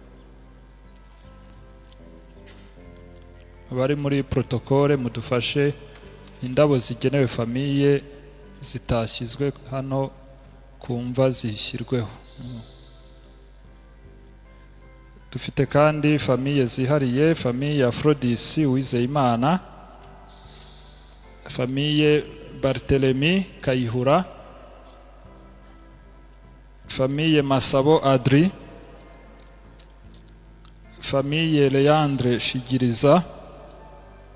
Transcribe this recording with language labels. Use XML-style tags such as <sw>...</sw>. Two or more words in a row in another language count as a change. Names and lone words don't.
<rw>Abari muri protokole mudufashe, indabo zigenewe famille zitashyizwe hano kumva zishyirweho. Dufite kandi famille zihariye, famille Aphrodis Uwizeyimana, famille Barthélemy Kayihura, famille Masabo Adri, famille Leandre Shigiriza,</rw>